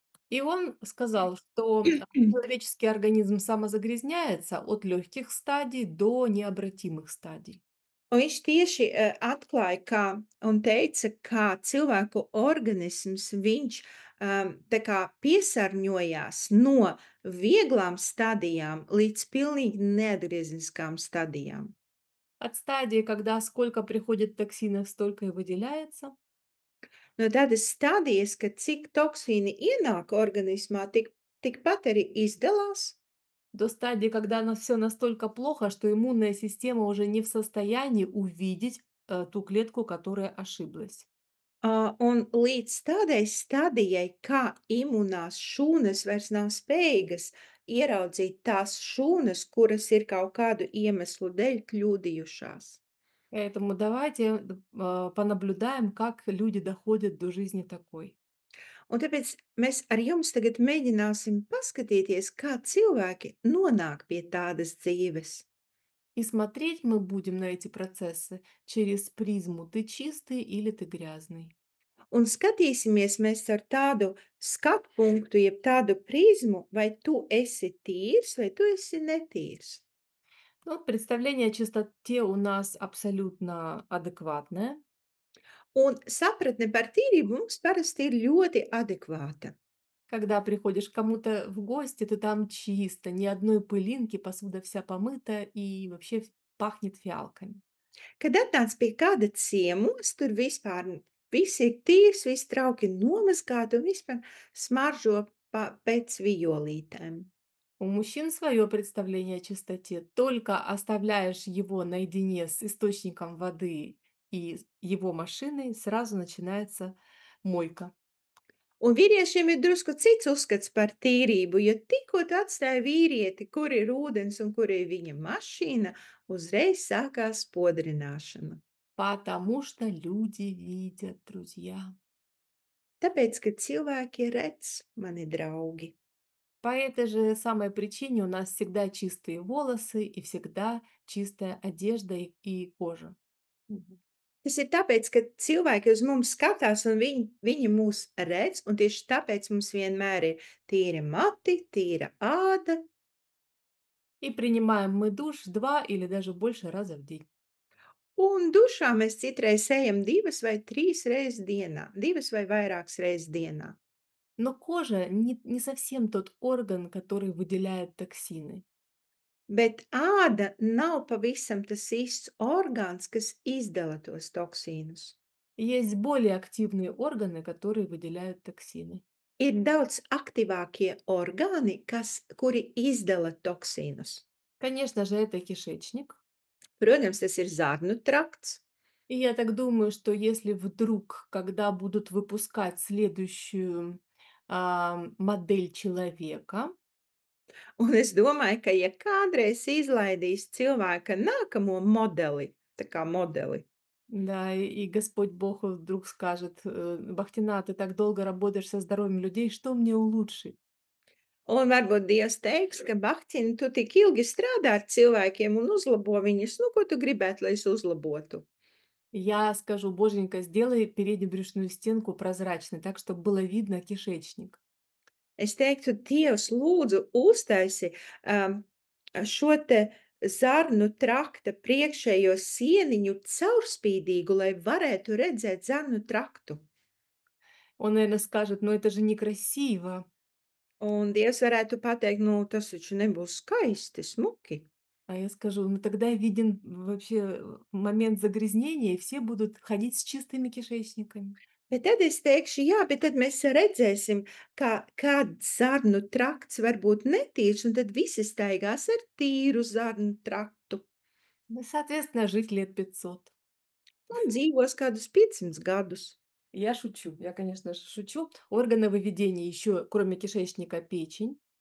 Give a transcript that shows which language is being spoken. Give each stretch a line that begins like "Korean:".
Russian: И он сказал, что человеческий организм самозагрязняется от легких стадий до необратимых стадий.
Latvian: Un viņš tieši, atklāja, kā un teica, kā cilvēku organisms viņš, tā kā piesārņojās no vieglām stadijām līdz pilnīgi neatgriezniskām stadijām.
Russian: От стадии, когда сколько приходит токсинов, столько и выделяется,
Latvian: No tādas stadijas, ka cik toksīni ienāk organismā, tikpat arī izdalās,
Russian: до стадии, когда все настолько плохо, что иммунная система уже не в состоянии увидеть ту клетку, которая ошиблась.
Latvian: un līdz tādai stadijai, kā imunās šūnas vairs nav spējīgas ieraudzīt tās šūnas, kuras ir kaut kādu iemeslu dēļ kļūdījušās.
Russian: Поэтому давайте понаблюдаем, как люди доходят до жизни такой.
Latvian: Un tāpēc mēs ar jums tagad mēģināsim paskatīties, kā cilvēki nonāk pie tādas dzīves.
Russian: И смотреть мы будем на эти процессы через призму «ты чистый» или «ты грязный».
Latvian: Un skatīsimies mēs ar tādu skatu punktu, jeb tādu prizmu, vai tu esi tīrs, vai tu esi netīrs.
Russian: Ну, представление о чистоте у нас абсолютно адекватное.
Latvian: Un sapratne par tīrību mums parasti ir ļoti adekvāta.
Russian: Когда приходишь к кому-то в гости, то там чисто, ни одной пылинки, посуда вся помыта и вообще пахнет фиалками.
Latvian: Kad atnāc pie kāda ciemos, tur vispār viss ir tīrs, viss trauki nomazgāti un vispār smaržo pēc vijolītēm.
Russian: У мужчин свое представление о чистоте. Только оставляешь его наедине с источником воды и его машиной, сразу начинается мойка.
Latvian: Un vīriešiem ir drusku cits uzskats par tīrību, jo tikko tu atstāji vīrieti, kur ir ūdens un kur ir viņa mašīna, uzreiz sākās spodrināšana.
Russian: Потому что люди видят, друзья.
Latvian: Tāpēc, ka cilvēki redz, mani draugi.
Russian: По этой же самой причине у нас всегда чистые волосы и всегда чистая одежда и кожа. Mhm.
Latvian: Tas ir tāpēc, ka cilvēki uz mums skatās un viņi mūs redz, un tieši tāpēc mums vienmēr ir tīri mati, tīra āda,
Russian: И принимаем мы душ 2 или даже больше раза в день.
Latvian: un dušā mēs citreiz ejam 2 vai 3 reizes dienā, 2 vai vairākas reizes dienā.
Russian: Но кожа не совсем тот орган, который выделяет токсины.
Latvian: Bet āda nav pavisam tas īsts orgāns, kas izdala tos toksīnus.
Russian: Есть более активные органы, которые выделяют токсины.
Latvian: Ir daudz aktīvākie orgāni, kuri izdala toksīnus.
Russian: Конечно же, это кишечник.
Latvian: Protams, tas ir zarnu trakts,
Russian: И я так думаю, что если вдруг, когда будут выпускать следующую модель человека,
Latvian: un es domāju, ka ja kādreiz izlaidīs cilvēka nākamo modeli, tā kā modeli,
Russian: да, и Господь Бог вдруг скажет, Бахтина, ты так долго работаешь со здоровьем людей, что мне улучшить?
Latvian: un varbūt Dievs teiks, ka Bahķini, tu tik ilgi strādā ar cilvēkiem un uzlabo viņus, nu, ko tu gribētu, lai es uzlabotu?
Russian: Я скажу, Боженька, сделай переднюю брюшную стенку прозрачной, так, чтобы было видно кишечник.
Latvian: Es teiktu, Dievs, lūdzu, uztaisi, šo te zarnu trakta priekšējo sieniņu caurspīdīgu, lai varētu redzēt zarnu traktu.
Russian: Он, наверное, скажет, но это же некрасиво.
Latvian: Un Dievs varētu pateikt, nu, tas taču nebūs skaisti, smuki.
Russian: А я скажу, ну тогда виден вообще момент загрязнения, и все будут ходить с чистыми кишечниками.
Latvian: Bet tad es teikšu, jā, bet tad mēs redzēsim, kāds zarnu trakts var būt netīrs, un tad visi staigās ar tīru zarnu traktu
Russian: Ну, соответственно, жить лет 500.
Latvian: un dzīvos kādus 500 gadus.
Russian: Я шучу, я, конечно же, шучу. Органы выведения еще, кроме кишечника, печень.